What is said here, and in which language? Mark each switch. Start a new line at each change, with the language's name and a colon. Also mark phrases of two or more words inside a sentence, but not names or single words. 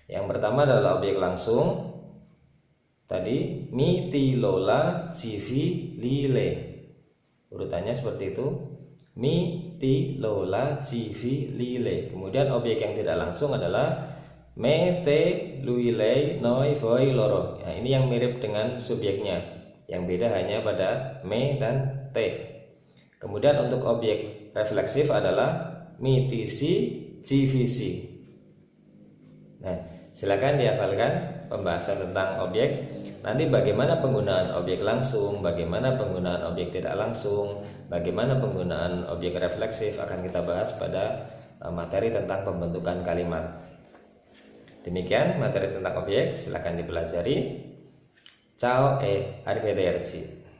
Indonesian: Yang pertama adalah objek langsung. Tadi
Italian: mi, ti, lola, ci, vi, li, le.
Indonesian: Urutannya seperti itu.
Italian: Mi, ti, lola, ci, vi, li, le.
Indonesian: Kemudian objek yang tidak langsung adalah
Italian: me, te, lui, le, noi, voi, loro.
Indonesian: Nah, ini yang mirip dengan subjeknya. Yang beda hanya pada me dan te. Kemudian untuk objek refleksif adalah
Italian: mi, ti, si, ci, vi, si.
Indonesian: Nah, silakan dihafalkan pembahasan tentang objek. Nanti bagaimana penggunaan objek langsung, bagaimana penggunaan objek tidak langsung, bagaimana penggunaan objek refleksif akan kita bahas pada materi tentang pembentukan kalimat. Demikian materi tentang objek, silakan dipelajari.
Italian: Ciao e arrivederci.